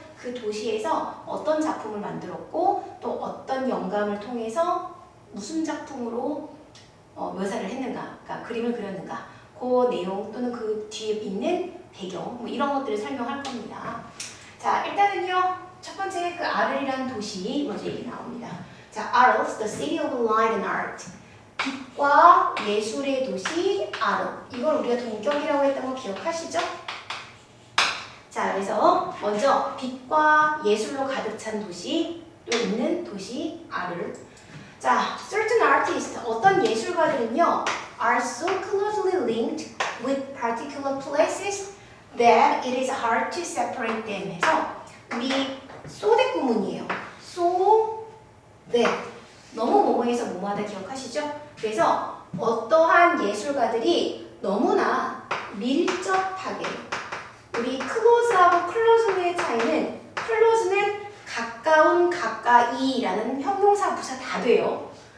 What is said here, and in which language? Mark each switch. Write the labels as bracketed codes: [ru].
[ko] 그 도시에서 어떤 작품을 만들었고 또 어떤 영감을 통해서 무슨 작품으로 묘사를 했는가, 그러니까 그림을 그렸는가 그 내용 또는 그 뒤에 있는 배경 뭐 이런 것들을 설명할 겁니다. 자, 일단은요 첫 번째 그 아르리란 도시 먼저 얘기 나옵니다. [en] 자, Arles, the city of light and art. [ko] 빛과 예술의 도시 아르. 이걸 우리가 동격이라고 했던 거 기억하시죠? 자, 그래서 먼저 빛과 예술로 가득 찬 도시, 또 있는 도시 아르. [en] 자, certain artists, [ko] 어떤 예술가들은요, [en] are so closely linked with particular places that it is hard to separate them. [ko] 해서 우리 소대 구문이에요. so that 너무 뭐뭐해서 뭐뭐하다 기억하시죠? 그래서 어떠한 예술가들이 너무나 밀접하게 우리 close하고 close의 차이는 close는 가까운, 가까이라는 형용사, 부사 다 돼요.